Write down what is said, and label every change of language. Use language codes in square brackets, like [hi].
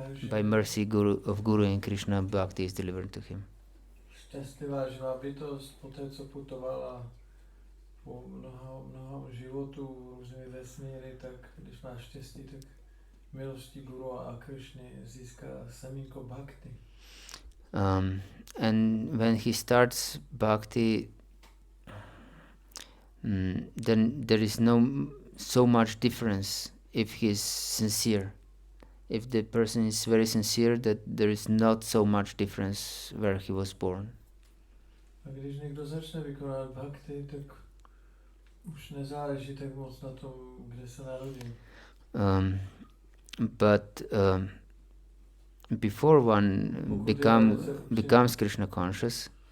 [en] By mercy of Guru and Krishna, Bhakti is delivered to him. [cs] Šťastlivá živá bytost, poté co putovala po mnoha životů různými vesmíry, tak když má štěstí, tak milostí Guru a Krishny získá semínko Bhakti. [en] And when he starts Bhakti, then there is no so much difference if he is sincere. If the person is very sincere, that there is not so much difference where he was born. [cs] A když někdo začne vykonávat bhakti, tak už nezáleží tak moc na tom, kde se narodil. [en] But before one becomes Krishna conscious,